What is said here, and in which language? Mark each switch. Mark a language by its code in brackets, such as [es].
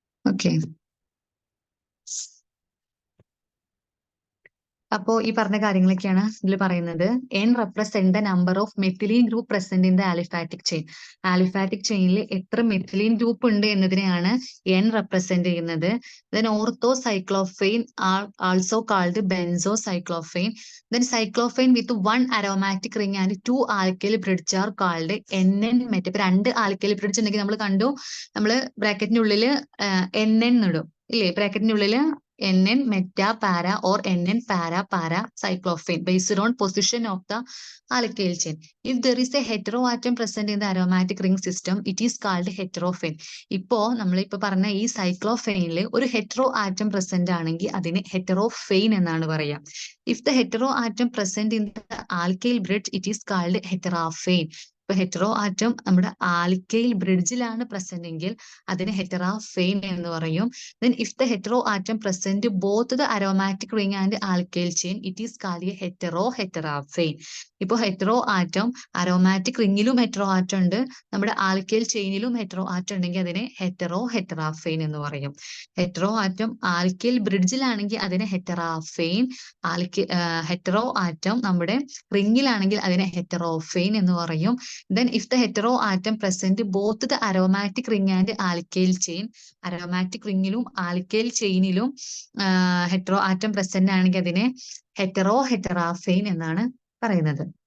[ml] Okay, അപ്പോ ഈ പറഞ്ഞ കാര്യങ്ങളൊക്കെയാണ് ഇതിൽ പറയുന്നത്. [en] N represent the number of methylene group present in the aliphatic chain. [ml] Aliphatic ചെയിനിൽ എത്ര മെഥിലീൻ ഗ്രൂപ്പ് ഉണ്ട് എന്നതിനെയാണ് N റെപ്രസെന്റ് ചെയ്യുന്നത്. [en] Then orthocyclophane are also called benzocyclophane. Then cyclophane with 1 aromatic ring and 2 alkyl bridge are called NN met. [ml] ഇപ്പൊ 2 alkyl bridge ഉണ്ടെങ്കിൽ നമ്മൾ കണ്ടു, നമ്മള് ബ്രാക്കറ്റിനുള്ളിൽ NN ഇടും ഇല്ലേ, ബ്രാക്കറ്റിനുള്ളിൽ [en] NN meta para or NN para cyclophane based on position of the alkyl chain. If there is a heteroatom present in the aromatic ring system, it is called heterophane. [ml] ഇപ്പോ നമ്മളിപ്പോ പറഞ്ഞ ഈ സൈക്ലോഫെയിനിൽ ഒരു ഹെറ്ററോ ആറ്റം പ്രസന്റ് ആണെങ്കിൽ അതിന് ഹെറ്ററോഫെയിൻ എന്നാണ് പറയാ. [en] If the hetero atom present in the alkyl bridge, it is called heterophane. [ml] ഇപ്പൊ ഹെറ്ററോ ആറ്റം നമ്മുടെ ആൽക്കൈൽ ബ്രിഡ്ജിലാണ് പ്രസന്റ് എങ്കിൽ അതിന് ഹെറ്ററാഫെയിൻ എന്ന് പറയും. [en] Then if the hetero atom present both the aromatic ring and alkyl chain, it is called a heterophane. [ml] ഇപ്പോൾ hetero atom aromatic റിങ്ങിലും hetero atom ഉണ്ട്, നമ്മുടെ alkyl ചെയിനിലും hetero atom ഉണ്ടെങ്കിൽ അതിനെ ഹെറ്ററാഫെയിൻ എന്ന് പറയും. ഹെറ്ററോ ആറ്റം ആൽക്കൈൽ ബ്രിഡ്ജിലാണെങ്കിൽ അതിനെ ഹെറ്ററാഫെയിൻ, ഹെറ്ററോ ആറ്റം നമ്മുടെ റിങ്ങിലാണെങ്കിൽ അതിനെ ഹെറ്ററോഫെയിൻ എന്ന് പറയും. [en] Then if the hetero atom present both the aromatic ring and alkyl chain, [ml] aromatic റിങ്ങിലും alkyl ചെയിനിലും hetero atom present ആണെങ്കിൽ അതിനെ ഹെറ്ററാഫെയിൻ എന്നാണ് പറയുന്നത്.